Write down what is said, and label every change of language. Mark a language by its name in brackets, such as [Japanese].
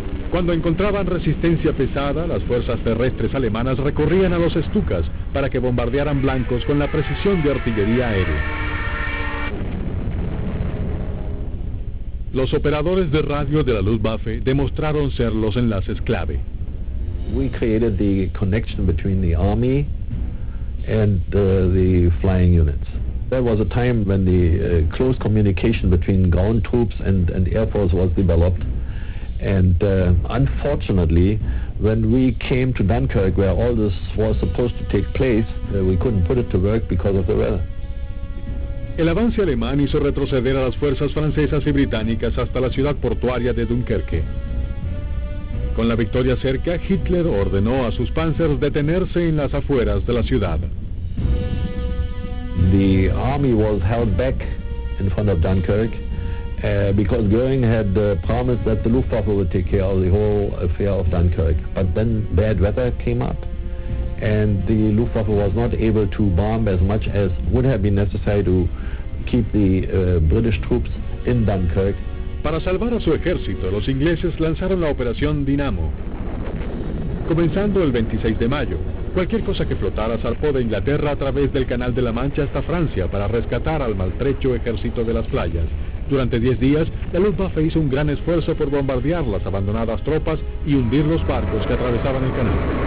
[Spanish] Cuando encontraban resistencia pesada, las fuerzas terrestres alemanas recorrían a los Stukas para que bombardearan blancos con la precisión de artillería aérea. Los operadores de radio de la Luftwaffe demostraron ser los enlaces clave. [English] We created the connection between the army and the flying units. There was a time when the close communication between ground troops and Air Force was developed. And unfortunately, when we came to Dunkirk, where all this was supposed to take place, we couldn't put it to work because of the weather. [Spanish] El avance alemán hizo retroceder a las fuerzas francesas y británicas hasta la ciudad portuaria de Dunkerque. Con la victoria cerca, Hitler ordenó a sus panzers detenerse en las afueras de la ciudad. [English] The army was held back in front of Dunkirk because Göring had promised that the Luftwaffe would take care of the whole affair of Dunkirk. But then bad weather came up, and the Luftwaffe was not able to bomb as much as would have been necessary to keep the British troops in Dunkirk. [Spanish] Para salvar a su ejército, los ingleses lanzaron la Operación Dinamo. Comenzando el 26 de mayo, cualquier cosa que flotara zarpó de Inglaterra a través del Canal de la Mancha hasta Francia para rescatar al maltrecho ejército de las playas. Durante 10 días, la Luftwaffe hizo un gran esfuerzo por bombardear las abandonadas tropas y hundir los barcos que atravesaban el canal.